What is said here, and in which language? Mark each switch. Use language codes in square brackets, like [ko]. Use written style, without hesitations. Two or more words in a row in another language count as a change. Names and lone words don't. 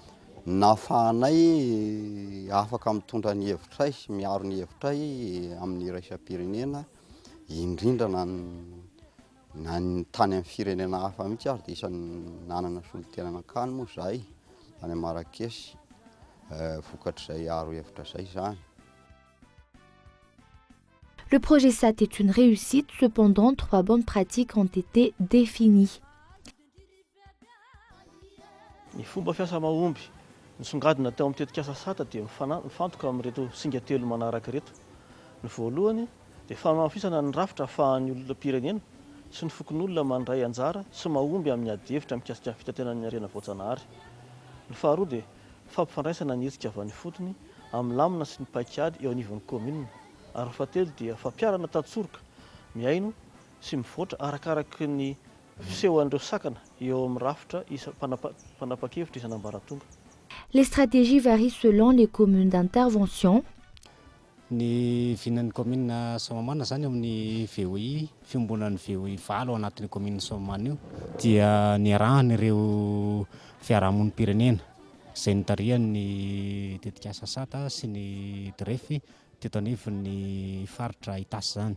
[mg] nahafahanay afaka mitondra ny hevitray sy miaro ny hevitray amin'ny iraisam-pirenena indrindra na ny tany amin'ny firenena hafa mihitsy ary dia isan'ny nanana solon-tenanakany moa zahay any Marrakech vokatr'izay aro hevitra zay zany. [fr] Le projet SAT est une réussite, cependant 3 bonnes pratiques ont été définies. [mg] Ny fomba fiasa mahomby nisongadina teo amin'ny tetikasa SAT dia mifantoka amin'ireto singa telo manaraka reto. Ny voalohany dia famafisana ny rafitra ahafahan'ny olona pirenena sy ny fokon'olona mandray anjara sy mahomby amin'ny ady hevitra mikasika fitantenan'ny harena voajanahary. Ny faharoa dia fampifandraisana ny hetsika avy any fotony amin'ny lamina sy ny paikady eo anivon'ny commune. Ary fahatelo dia fampiarana tatsoroka miaino sy mivoatra arakaraky ny fisehoan'ireo sakana eo amin'ny rafitra panapakevitra isan'ambaratonga. [fr] Les stratégies varient selon les communes d'intervention. [mg] Ny vinan'ny commune Somamana zany amin'ny VOI, fiombonan'ny VOI 7 ao anatin'ny commune Somamana io dia niarahana ireo fiarahamonim-pirenena izay nitarihan'ny tetikasa SAT sy ny DREF teto anivon'ny faritra Itasy zany.